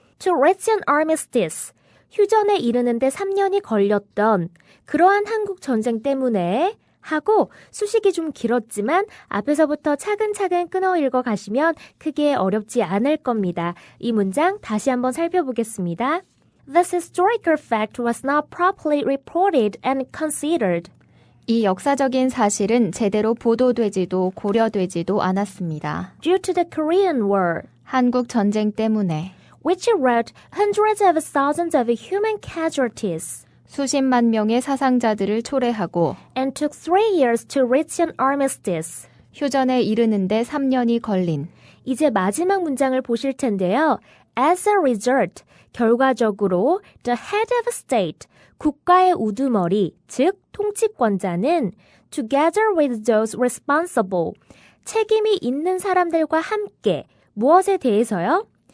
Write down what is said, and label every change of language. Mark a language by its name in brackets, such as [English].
[English] To reach an armistice, [Korean] 휴전에 이르는데 3년이 걸렸던 그러한 한국 전쟁 때문에 하고 수식이 좀 길었지만 앞에서부터 차근차근 끊어 읽어 가시면 크게 어렵지 않을 겁니다. 이 문장 다시 한번 살펴보겠습니다. [English] This historical fact was not properly reported and considered. [Korean] 이 역사적인 사실은 제대로 보도되지도 고려되지도 않았습니다. [English] Due to the Korean War, [Korean] 한국 전쟁 때문에 [English] which wrought hundreds of thousands of human casualties. [Korean] 수십만 명의 사상자들을 초래하고 [English] and took 3 years to reach an armistice. [Korean] 휴전에 이르는데 3년이 걸린 이제 마지막 문장을 보실 텐데요. [English] As a result, [Korean] 결과적으로 [English] the head of state, [Korean] 국가의 우두머리, 즉 통치권자는 [English] together with those responsible, [Korean] 책임이 있는 사람들과 함께 무엇에 대해서요?